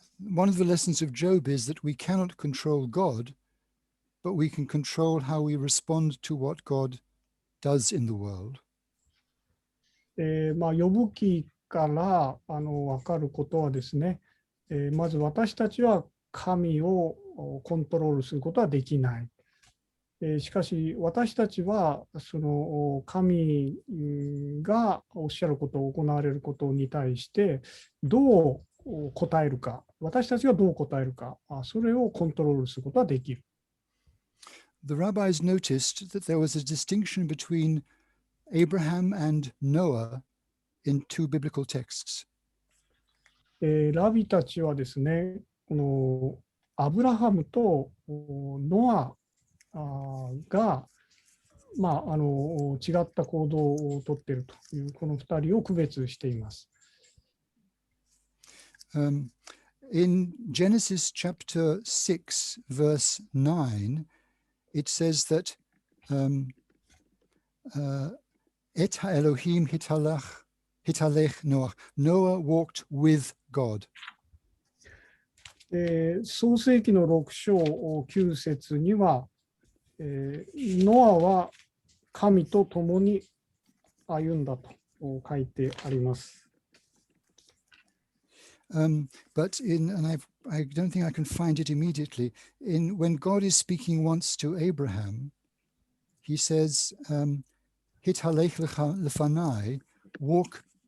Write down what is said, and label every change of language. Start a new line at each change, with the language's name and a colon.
English: one of the lessons of Job is that we cannot control God, but we can control how we respond to what God does in the world.
Japanese: 呼ぶ記から分かることはですね、まず私たちは神をコントロールすることはできない。しかし私たちはその神がおっしゃることを行われることに対してどう答えるか、私たちがどう答えるか、それをコントロールすることはできる。
English: The rabbis noticed that there was a distinction between Abraham and Noah in two biblical texts.
Japanese: ラビたちはですね、このアブラハムとノアが、違った行動をとっているというこの2人を区別しています。
English: In Genesis chapter 6, verse 9, it says that
Hebrew: Et ha-Elohim hitalech Noah.
English: Noah walked with God.
Japanese: 創世記の6章9節には、ノアは神と共に歩んだと書いてあります。
English: But and I don't think I can find it immediately. When God is speaking once to Abraham, he says,
Hebrew: "Hitalech lefanai,"
English: walk.